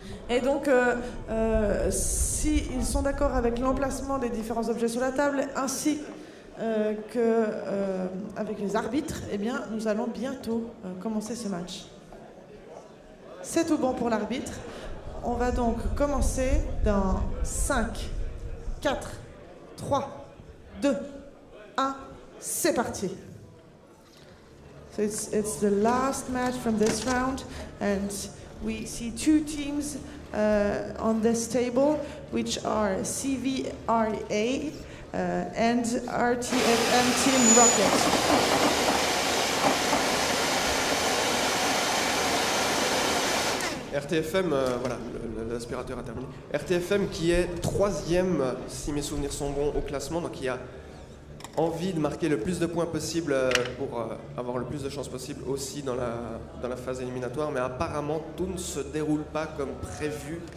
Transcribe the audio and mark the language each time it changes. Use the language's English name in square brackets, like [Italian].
[French] Et donc, s'ils sont d'accord avec l'emplacement des différents objets sur la table, ainsi qu'avec les arbitres, eh bien, nous allons bientôt commencer ce match. C'est tout bon pour l'arbitre. On va donc commencer dans 5, 4, 3, 2, 1, c'est parti. [English] So it's the last match from this round, and we see two teams on this table, which are CVRA and RTFM Team Rocket. [French] RTFM, voilà, l'aspirateur a terminé. RTFM qui est 3e, si mes souvenirs sont bons, au classement, donc qui a envie de marquer le plus de points possible pour avoir le plus de chances possible aussi dans la phase éliminatoire, mais apparemment tout ne se déroule pas comme prévu.